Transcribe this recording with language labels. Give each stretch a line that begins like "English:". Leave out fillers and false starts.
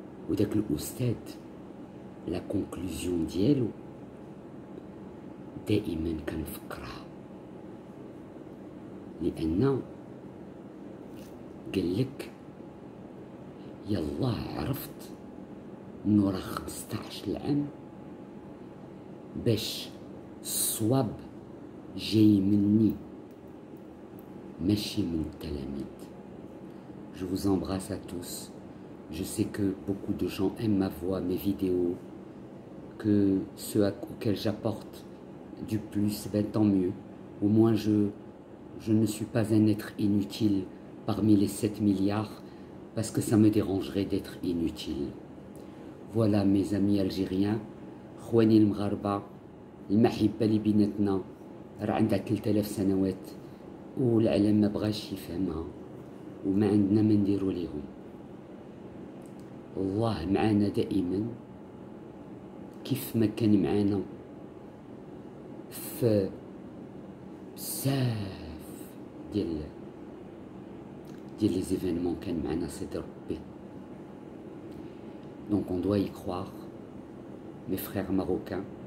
Arabic: وداك الأستاذ لا كونكلوزيون ديالو دائما كنفكرها، لأن قالك يالله عرفت انو راه 15 العام باش الصواب جاي مني ماشي من التلاميذ.
French: Je vous embrasse à tous. Je sais que beaucoup de gens aiment ma voix, mes vidéos, que ceux auxquels j'apporte du plus, ben tant mieux. Au moins je ne suis pas un être inutile parmi les 7 milliards, parce que ça me dérangerait d'être inutile. Voilà mes amis algériens,
Arabic: خواني المغاربة، المحبة اللي بيناتنا راه عندها 3000 سنوات والعالم ما بغاش يفهمها وما عندنا ما نديرو ليهم. الله معانا دائما كيف ما كان معانا في بزاف ديال les événements كان معنا سيدي ربي.
French: Donc on doit y croire, mes frères marocains.